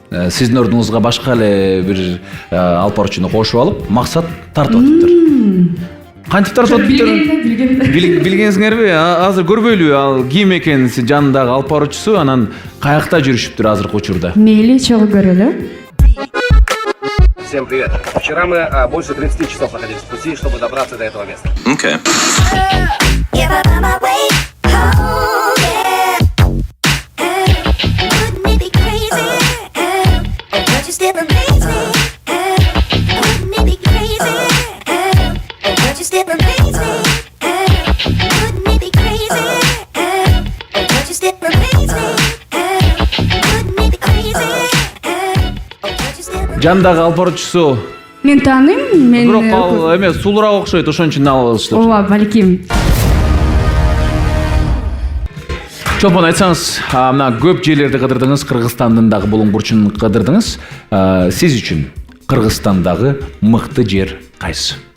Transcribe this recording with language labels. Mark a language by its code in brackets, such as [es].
[ky] Сиздин ордуңузга башка эле бир алып баруучуну кошуп алып, максат тартып атыптыр. Кантип тартып атыптыр? Билгенсиңерби? Азыр көрбөйлүбү? Ал ким экенин жанындагы алып баруучусу, анан каякта жүрүшүптүр азыркы учурда. Мейли, чогуу көрөлү. [ru] Всем привет. Вчера мы больше 30 часов находились в пути, чтобы добраться до этого места. [en] Okay. If I'm on my way home, yeah. Wouldn't it be crazy? Oh, don't you still amaze me? Wouldn't it be crazy? Oh, don't you still amaze me? Wouldn't it be crazy? Oh, don't you still amaze me? Wouldn't it be crazy? Oh, don't you still amaze me? [ky] Жандагы алып баруучусу Мен тааныйм, мен бирок ал эмес, сулуураак окшойт, ошон үчүн алып алышты. ооба, балким. Чопон айтсаңыз, мына көп жерлерди кыдырдыңыз, Кыргызстандын дагы булуң бурчун кыдырдыңыз. Сиз үчүн Кыргызстандагы мыкты жер кайсы?